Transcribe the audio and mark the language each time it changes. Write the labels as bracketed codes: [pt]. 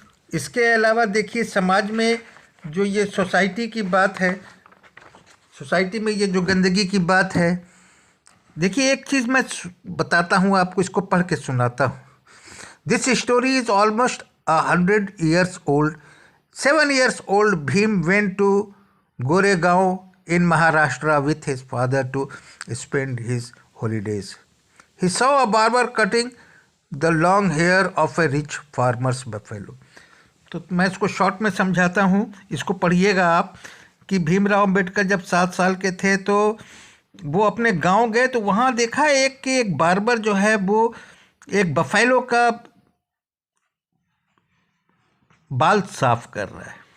[hi] इसके अलावा देखिए, समाज में जो ये सोसाइटी की बात है, सोसाइटी में ये जो गंदगी की बात है, देखिए एक चीज़ मैं बताता हूँ आपको, इसको पढ़ के सुनाता हूँ। [en] This story is almost 100 years old. 7 years old Bhim went to Goregaon in Maharashtra with his father to spend his holidays. He saw a barber cutting the long hair of a rich farmer's buffalo. [hi] तो मैं इसको short में समझाता हूँ, इसको पढ़िएगा आप। कि भीमराव अंबेडकर जब 7 साल के थे तो वो अपने गांव गए, तो वहाँ देखा एक बार्बर जो है वो एक बफेलो का बाल साफ कर रहा है।